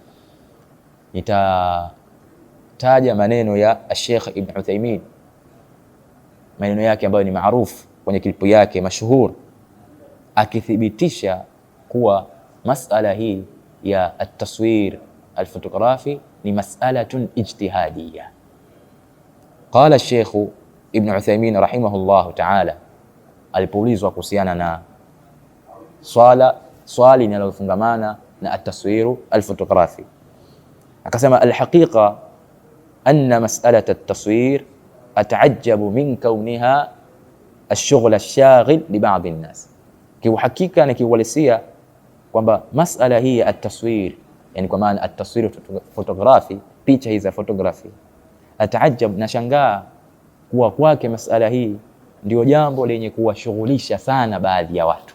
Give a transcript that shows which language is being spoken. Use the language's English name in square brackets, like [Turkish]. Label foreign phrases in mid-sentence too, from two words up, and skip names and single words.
[Swahili] Nitataja maneno ya Sheikh Ibn Uthaymeen, maneno yake ambayo ni maarufu kwenye klipu yake mashuhur, akithibitisha kuwa masala hii ya [Arabic] التصوير الفوتوغرافي [Swahili] ni [Arabic] مسألة اجتهادية. قال الشيخ ابن عثيمين رحمه الله تعالى, [Swahili] alipoulizwa kuhusiana na swali linalofungamana na [Arabic] التصوير الفوتوغرافي, akasema الحقيقة أن مسألة التصوير أتعجب من كونها الشغل الشاغل لبعض الناس. [Swahili] Kiuhakika na kiuhalisia kwamba masala hii ya at-taswir, yani kwa maana [Arabic] التصوير فوتوغرافي, [Swahili] picha hizi za fotografi, ataajab, na shangaa kuwa kwake masala hii ndio jambo lenye kuwashughulisha sana baadhi ya watu.